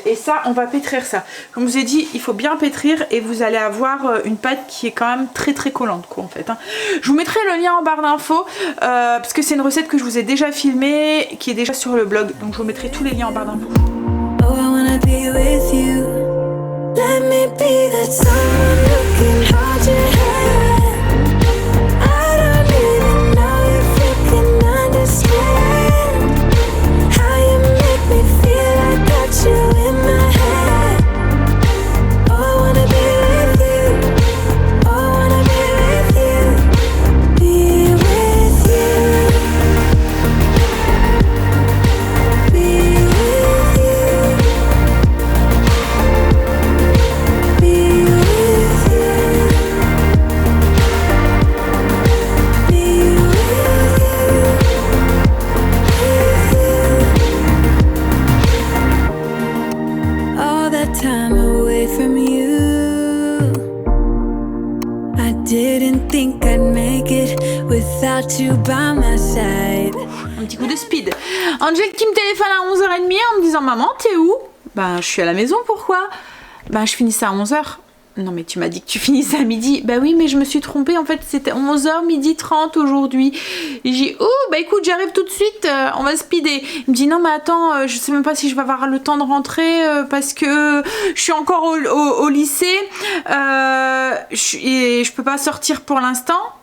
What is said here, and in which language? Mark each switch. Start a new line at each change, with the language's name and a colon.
French: Et ça, on va pétrir ça. Comme je vous ai dit, il faut bien pétrir et vous allez avoir une pâte qui est quand même très collante quoi en fait, hein. Je vous mettrai le lien en barre d'infos parce que c'est une recette que je vous ai déjà filmée, qui est déjà sur le blog. Donc je vous mettrai tous les liens en barre d'infos.
English: Oh, I wanna be with you. Let me be that someone who can hold your hand. I don't even know if you can understand how you make me feel. I got you in my head. Oh, I wanna be with you. Oh, I wanna be with you. Be with you. Be with you. Be with you. Be with you. All that time away from you, I didn't think I'd make it without you by my side.
French: Un petit coup de speed. Angel qui me téléphone à 11h30 en me disant maman t'es où? Ben je suis à la maison, pourquoi? Ben je finissais à 11h. Non mais tu m'as dit que tu finissais à midi. Bah oui mais je me suis trompée, en fait c'était 11h, midi 30 aujourd'hui. Et j'ai dit oh bah écoute j'arrive tout de suite, on va speeder. Il me dit non mais attends, je sais même pas si je vais avoir le temps de rentrer parce que je suis encore au lycée et je peux pas sortir pour l'instant.